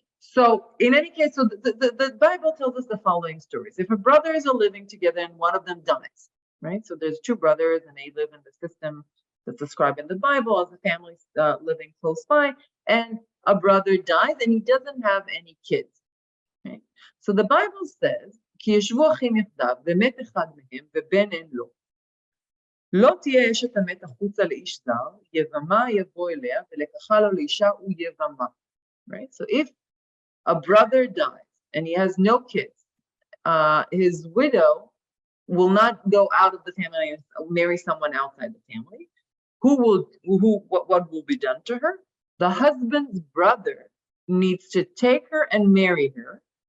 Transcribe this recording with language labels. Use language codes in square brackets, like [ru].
[en] So in any case, so the Bible tells us the following stories. If a brothers are living together and one of them dies, right? So there's two brothers and they live in the system that's described in the Bible as a family living close by, and a brother dies and he doesn't have any kids. Okay? [he] So the Bible says, כי ישבו אחים יחדיו, ומת אחד מהם, ובן אין לו. לא תהיה אשת המת החוצה לאיש זר, יבמה יבוא אליה, ולקחה לו לאישה ויבמה. [en] Right? So if a brother dies and he has no kids, his widow will not go out of the family and marry someone outside the family. What will be done to her? The husband's brother needs to take her and marry her.